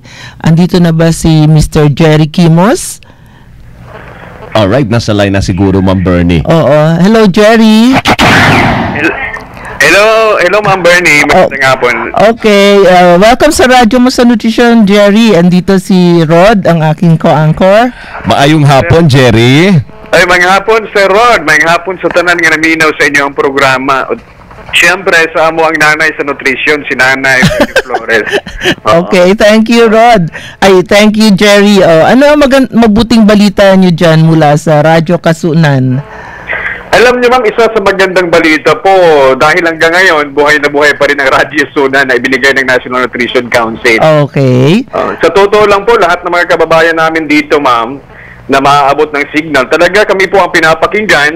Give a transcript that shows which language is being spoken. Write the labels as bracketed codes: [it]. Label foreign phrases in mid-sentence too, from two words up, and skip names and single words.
[tl] Andito na ba si Mr. Jerry Kimos? Alright, nasa line na siguro, ma'am Bernie. Oo. Hello, Jerry. Hello Ma'am Bernie, magandang hapon. Okay, [en] welcome sa radyo mo sa Nutrition, [tl] Jerry. Andito si Rod, ang aking co-anchor. [hil] Maayong hapon, Jerry. Ay, mga hapon Sir Rod, mga hapon sa tanan nga naminaw sa inyo ang programa. [tl] Siyempre, [hil] sa amo [tl] ang nanay sa nutrition, si Nanay Flores. [en] Okay, thank you, Rod. Ay, thank you, Jerry. [tl] Ano ang mabuting balita nyo dyan mula sa Radyo Kasunan? Alam niyo ma'am, isa sa magandang balita po, dahil hanggang ngayon, buhay na buhay pa rin ang Radyo Sunan na ibinigay ng [en] National Nutrition Council. [tl] Okay. Sa totoo lang po, lahat ng mga kababayan namin dito, ma'am, na maaabot ng signal, talaga kami po ang pinapakinggan.